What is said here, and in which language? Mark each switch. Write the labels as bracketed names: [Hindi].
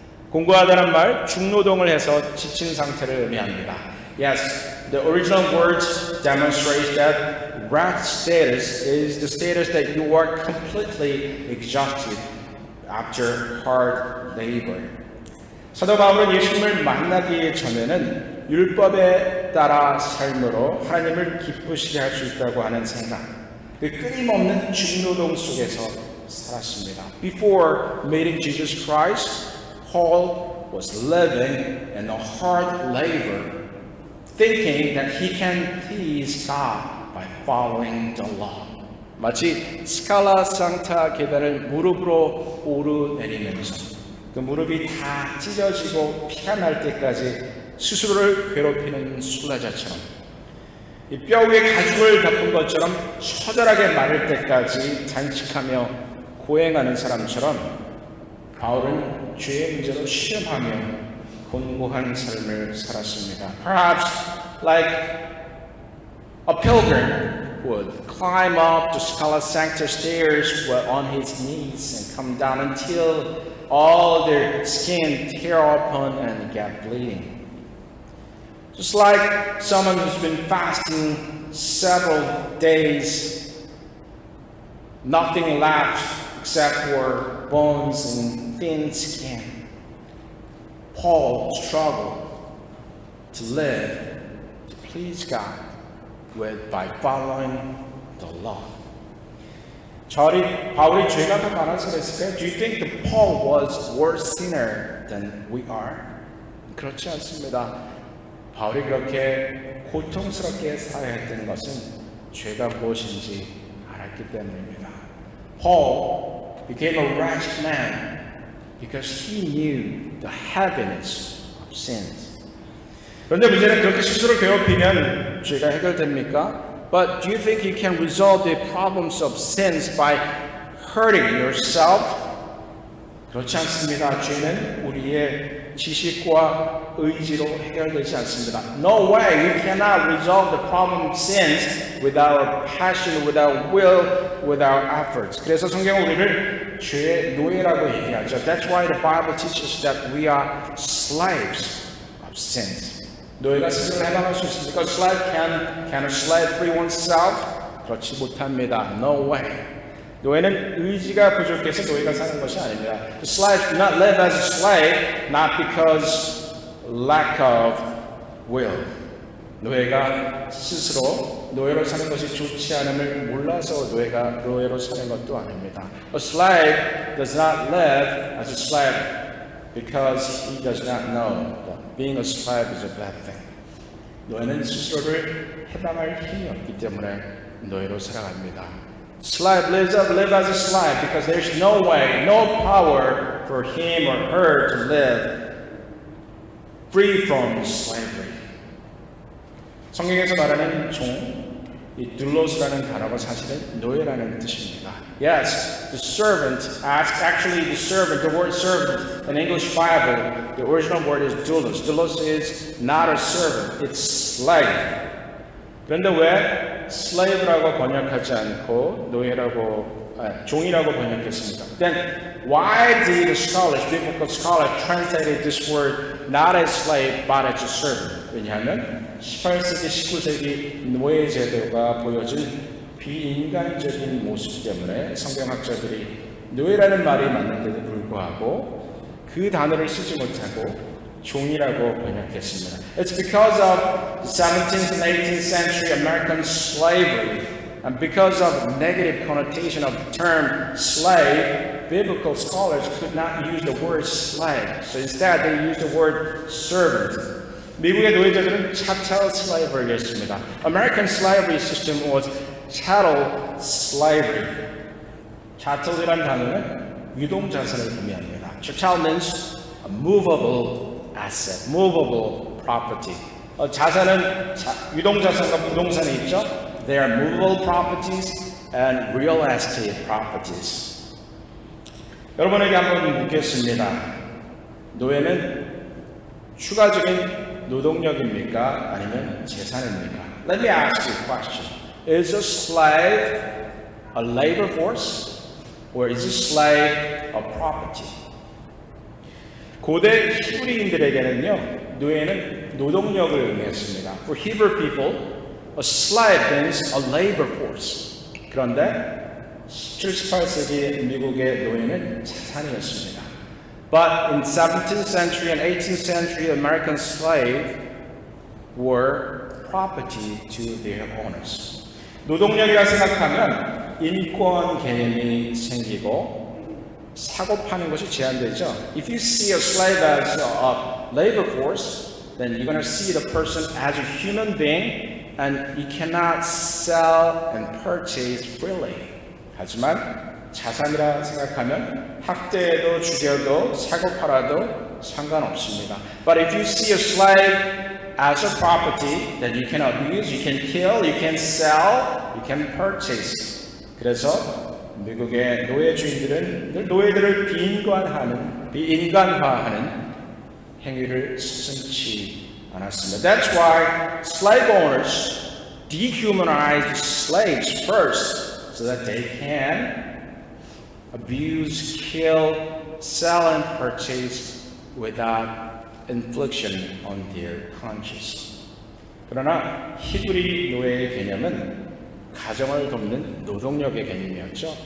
[Korean] 공고하다는 말, 중노동을 해서 지친 상태를 의미합니다. [English] Yes, the original words demonstrate that wretched status is the status that you are completely exhausted after hard labor. [Korean] 사도 바울은 예수님을 만나기 전에는 율법에 따라 삶으로 하나님을 기쁘시게 할 수 있다고 하는 생각, 그 끊임없는 중노동 속에서 살았습니다. [English] Before meeting Jesus Christ, Paul was living in a hard labor, thinking that he can please God by following the law. [Korean] 마치 스칼라 상타 계단을 무릎으로 오르내리면서 그 무릎이 다 찢어지고 피가 날 때까지 스스로를 괴롭히는 순례자처럼, 이 뼈 위에 가죽을 덮은 것처럼 처절하게 마를 때까지 단식하며 고행하는 사람처럼 바울은 죄의 문제로 시험하며 곤고한 삶을 살았습니다. [English] Perhaps like a pilgrim would climb up the Scala Sancta stairs on his knees and come down until all their skin tear open and get bleeding. Just like someone who's been fasting several days, nothing left except for bones and thin skin. Paul struggled to live, to please God by following the law. [Korean] 바울이 죄가 더 많아서 그랬을까요? [English] Do you think that Paul was worse sinner than we are? [Korean] 그렇지 않습니다. 바울이 그렇게 고통스럽게 살아야 했던 것은 죄가 무엇인지 알았기 때문입니다. Paul [English] became a wretched man because he knew the heaviness of sins. [Korean] 그런데 문제는 그렇게 스스로 괴롭히면 죄가 해결됩니까? [English] But do you think you can resolve the problems of sins by hurting yourself? [Korean] 그렇지 않습니다. 죄는 우리의 지식과 의지로 해결되지 않습니다. [English] No way, you cannot resolve the problem of sins without passion, without will, without efforts. [Korean] 그래서 성경은 우리를 죄의 노예라고 얘기하죠. [English] That's why the Bible teaches that we are slaves of sins. [Korean] 노예가 스스로 해방할 수 있습니까? [English] Can a slave free oneself? [Korean] 그렇지 못합니다. [English] No way. [Korean] 노예는 의지가 부족해서 노예가 사는 것이 아닙니다. [English] The slaves do not live as a slave, not because lack of will. [Korean] 노예가 스스로 노예로 사는 것이 좋지 않음을 몰라서 노예로 사는 것도 아닙니다. [English] A slave does not live as a slave because he does not know that being a slave is a bad thing. [Korean] 노예는 스스로를 해방할 힘이 없기 때문에 노예로 살아갑니다. [English] Slave live as a slave because there's no way, no power for him or her to live free from slavery. [Korean] 성경에서 말하는 종, 이 doulos-라는 단어가 사실은 노예라는 뜻입니다. [English] Yes, the servant, actually the servant, the word servant in English Bible, the original word is doulos. Doulos is not a servant, it's slave. [Korean] 그런데 왜 slave라고 번역하지 않고 종이라고 번역했습니까? [English] Then why did the scholars, biblical scholars, translated this word not as slave but as a servant? [Korean] 왜냐하면 18세기, 19세기 노예 제도가 보여준 비인간적인 모습 때문에 성경학자들이 노예라는 말이 맞는데도 불구하고 그 단어를 쓰지 못하고 종이라고 번역했습니다. [English] It's because of the 17th and 18th century American slavery and because of negative connotation of the term slave, biblical scholars could not use the word slave. So instead they used the word servant. [Korean] 미국의 노예자들은 chattel slavery를 했습니다. [English] American slavery system was chattel slavery. [Korean] chattel이라는 단어는 유동자산을 의미합니다. [English] Chattel means a movable asset, movable property. [Korean] 자산은 유동자산과 부동산이 있죠. [English] They are movable properties and real estate properties. [Korean] 여러분에게 한번 묻겠습니다. 노예는 추가적인 노동력입니까? 아니면 재산입니까? [English] Let me ask you a question. Is a slave a labor force or is a slave a property? [Korean] 고대 히브리인들에게는요, 노예는 노동력을 의미했습니다. [English] For Hebrew people, a slave means a labor force. [Korean] 그런데 17, 18세기 미국의 노예는 자산이었습니다. [English] But in 17th century and 18th century, American slaves were property to their owners. [Korean] 노동력이라 생각하면 인권 개념이 생기고 사고 파는 것이 제한되죠. [English] If you see a slave as a labor force, then you're going to see the person as a human being, and you cannot sell and purchase freely. [Korean] 하지만 자산이라 생각하면 학대해도 죽여도 사고 팔아도 상관없습니다. [English] But if you see a slave as a property that you can abuse, you can kill, you can sell, you can purchase. [Korean] 그래서 미국의 노예 주인들은 늘 노예들을 비인간화하는 행위를 서슴지 않았습니다. [English] That's why slave owners dehumanized slaves first so that they can abuse, kill, sell, and purchase without infliction on their conscience. [Korean] 그러나 히브리 노예의 개념은 가정을 돕는 노동력의 개념이었죠.